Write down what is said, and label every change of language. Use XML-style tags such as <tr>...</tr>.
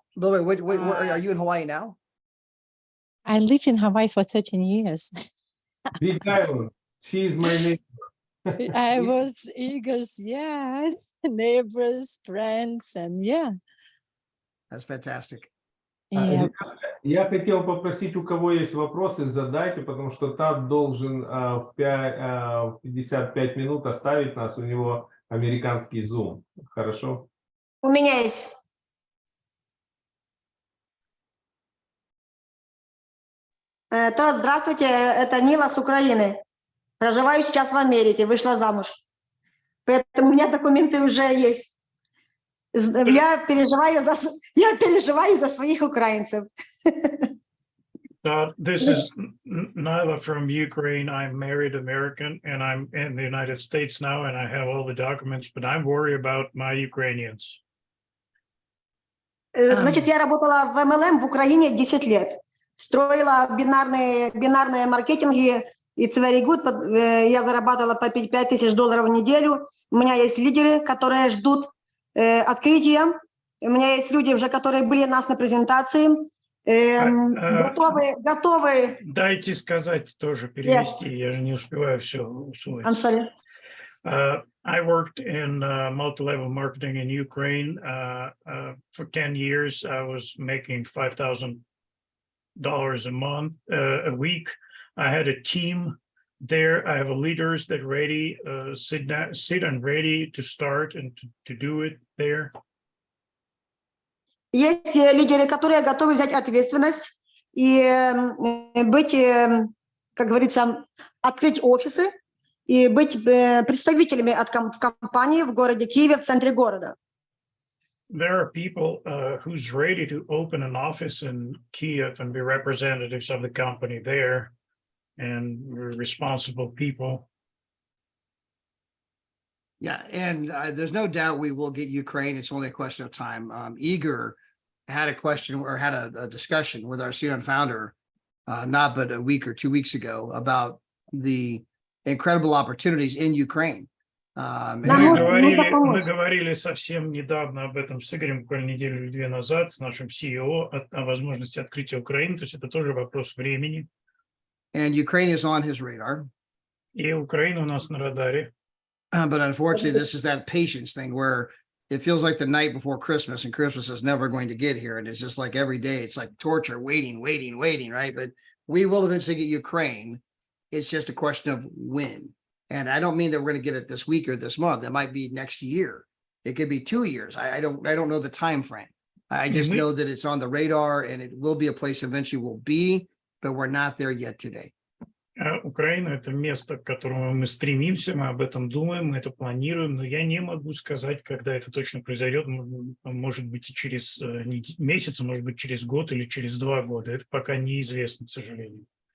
<en>But wait, where are you in Hawaii now? I lived in Hawaii for 13 years. Big Island. She's my neighbor. I was Eagles, yeah, neighbors, friends, and yeah. That's fantastic. Yeah.</en> <ru>Я хотел попросить, у кого есть вопросы, задайте, потому что Тад должен в 55 минут оставить нас, у него американский Zoom. Хорошо? У меня есть. Тад, здравствуйте, это Нила с Украины. Проживаю сейчас в Америке, вышла замуж. Поэтому у меня документы уже есть. Я переживаю за своих украинцев.</ru> <en>This is Nyla from Ukraine. I'm married American and I'm in the United States now and I have all the documents, but I'm worried about my Ukrainians.</en> <ru>Значит, я работала в MLM в Украине 10 лет. Строила бинарные маркетинги.</ru> <en>It's very good.</en> <ru>Я зарабатывала по $5000 в неделю. У меня есть лидеры, которые ждут открытия. У меня есть люди уже, которые были у нас на презентации. Готовы. Дайте сказать тоже, перевести. Yes. Я же не успеваю все усвоить.</ru> <en>I'm sorry. I worked in multi-level marketing in Ukraine for 10 years. I was making $5,000 a month, a week. I had a team there. I have leaders that ready, sit and ready to start and to do it there.</en> <ru>Есть лидеры, которые готовы взять ответственность и быть, как говорится, открыть офисы и быть представителями от компании в городе Киеве, в центре города.</ru> <en>There are people who's ready to open an office in Kiev and be representatives of the company there and responsible people. Yeah, and there's no doubt we will get Ukraine. It's only a question of time. Igor had a question or had a discussion with our CEO founder, not but a week or 2 weeks ago, about the incredible opportunities in Ukraine.</en> <ru>Мы говорили совсем недавно об этом с Игорем, буквально неделю или две назад, с нашим CEO, о возможности открытия Украины. То есть это тоже вопрос времени.</ru> <en>And Ukraine is on his radar.</en> <ru>И Украина у нас на радаре.</ru> <en>But unfortunately, this is that patience thing where it feels like the night before Christmas and Christmas is never going to get here. And it's just like every day, it's like torture, waiting, right? But we will eventually get Ukraine. It's just a question of when. And I don't mean that we're going to get it this week or this month. It might be next year. It could be 2 years. I don't know the time frame. I just know that it's on the radar and it will be a place eventually will be, but we're not there yet today.</en> <ru>Украина – это место, к которому мы стремимся, мы об этом думаем, мы это планируем, но я не могу сказать, когда это точно произойдет. Может быть, и через месяц, может быть, через год или через 2 года. Это пока неизвестно, к сожалению.</ru>